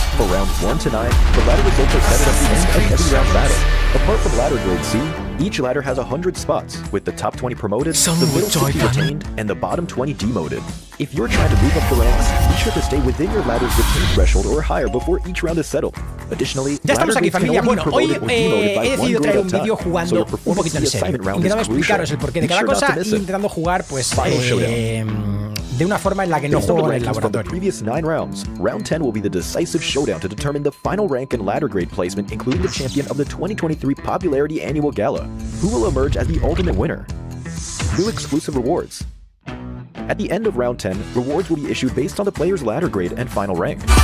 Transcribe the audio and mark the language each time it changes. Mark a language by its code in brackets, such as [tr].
[en] For rounds 1 to 9, the ladder results are set at the end of every round battle. Apart from ladder grade C, each ladder has 100 spots, with the top 20 promoted, the middle 60 retained, and the bottom 20 demoted. If you're trying to move up the ranks, be sure to stay within your ladder's retained threshold or higher before each round is settled. Additionally, [es] ya estamos aquí, familia. Bueno, hoy he decidido traer un vídeo jugando un poquito en serio, intentando explicaros el porqué de cada cosa y intentando jugar, pues, de una forma en la que no juego en el laboratorio. [en] Previous 9 rounds, round 10 will be the decisive showdown to determine the final rank and ladder grade placement, including the champion of the 2023 Popularity Annual Gala, who will emerge as the ultimate winner. New exclusive rewards. At the end of round 10, rewards will be issued based on the player's ladder grade and final rank.